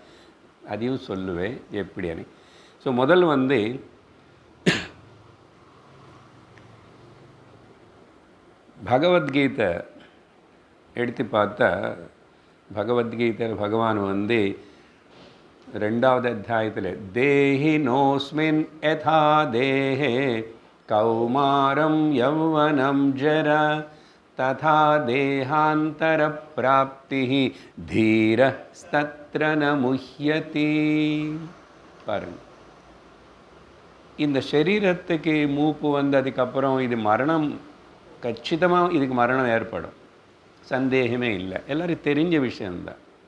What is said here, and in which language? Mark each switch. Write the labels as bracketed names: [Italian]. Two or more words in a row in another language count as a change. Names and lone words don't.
[Tamil] அதையும் சொல்லுவேன் எப்படின்னு. ஸோ முதல் வந்து பகவத்கீதை எடுத்து பார்த்தா, பகவத்கீதையில் பகவான் வந்து 2வது அத்தியாயத்தில் [Sanskrit] देहिनोऽस्मिन् यथा देहे कौमारं यौवनं जरा तथा देहान्तर प्राप्तिः धीरस्तत्र न मुह्यति. [Tamil] பாருங்க, இந்த சரீரத்துக்கு மூப்பு வந்ததுக்கப்புறம் இது மரணம், கச்சிதமாக இதுக்கு மரணம் ஏற்படும், சந்தேகமே இல்லை, எல்லோரும் தெரிஞ்ச விஷயந்தான்.